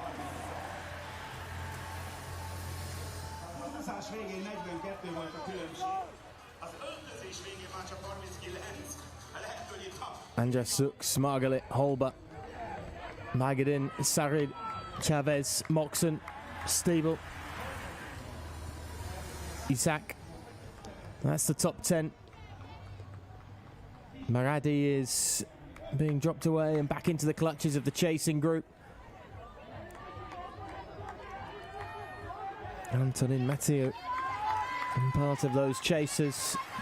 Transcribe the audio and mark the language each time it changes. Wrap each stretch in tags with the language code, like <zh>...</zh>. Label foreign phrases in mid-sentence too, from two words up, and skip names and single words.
<en>Andras Suks, Margalit, Holber, Bigadin, Sarid, Chavez, Moxon, Stiebel, Isaac. That's the top 10. Maradi is being dropped away and back into the clutches of the chasing group. Antonin Matteo, and part of those chasers.</en>